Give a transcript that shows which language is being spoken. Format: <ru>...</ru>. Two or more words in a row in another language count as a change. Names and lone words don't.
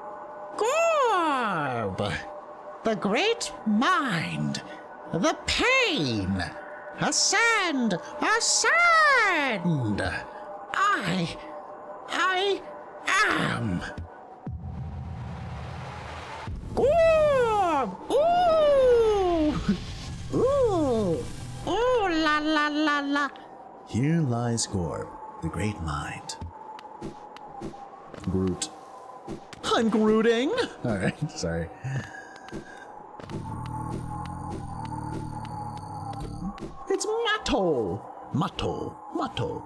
<en>Gorb, the great mind, the pain. Ascend, ascend. I am Gorb. Ooh, ooh, ooh, la la la la. Here lies Gorb, the great mind. Groot. I'm Grooting! Alright, sorry. It's Matto! Matto. Matto.</en>